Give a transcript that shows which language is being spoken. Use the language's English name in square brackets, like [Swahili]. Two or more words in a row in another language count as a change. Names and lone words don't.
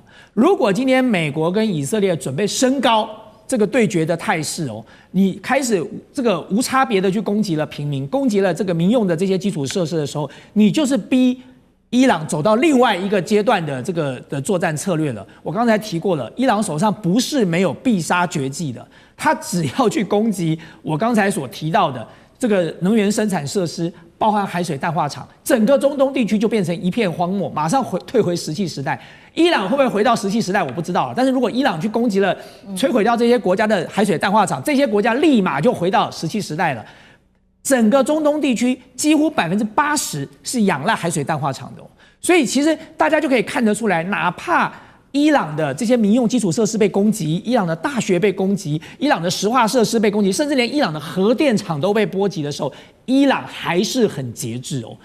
[Chinese] 如果今天美國跟以色列準備升高這個對決的態勢哦，你開始這個無差別的去攻擊了平民，攻擊了這個民用的這些基礎設施的時候，你就是逼伊朗走到另外一個階段的這個的作戰策略了。我剛才提過了，伊朗手上不是沒有必殺絕技的，他只要去攻擊我剛才所提到的這個能源生產設施，包含海水淡化廠，整個中東地區就变成一片荒漠，馬上退回石器时代。伊朗会不会回到石器时代，我不知道了。但是如果伊朗去攻擊了、摧毀掉這些國家的海水淡化廠，這些國家立馬就回到石器時代了。整個中東地區幾乎80%是仰賴海水淡化廠的，所以其實大家就可以看得出來，哪怕伊朗的這些民用基礎設施被攻擊，伊朗的大學被攻擊，伊朗的石化設施被攻擊，甚至連伊朗的核電廠都被波及的時候，伊朗還是很節制哦。